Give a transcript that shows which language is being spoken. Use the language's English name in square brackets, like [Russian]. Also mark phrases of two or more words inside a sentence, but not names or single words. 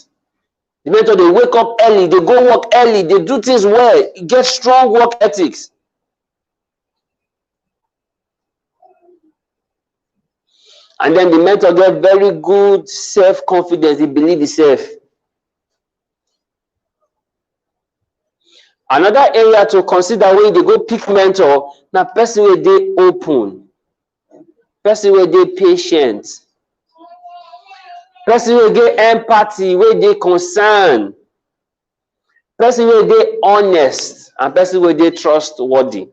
[Nigerian Pidgin] The mentor, they wake up early, they go work early, they do things well, get strong work ethics. And then the mentor get very good self-confidence, he believe himself. Another area to consider when they go pick mentor, na person wey dey open, person wey dey patient, person wey get empathy, wey dey concern, person wey dey honest, and person wey dey trustworthy.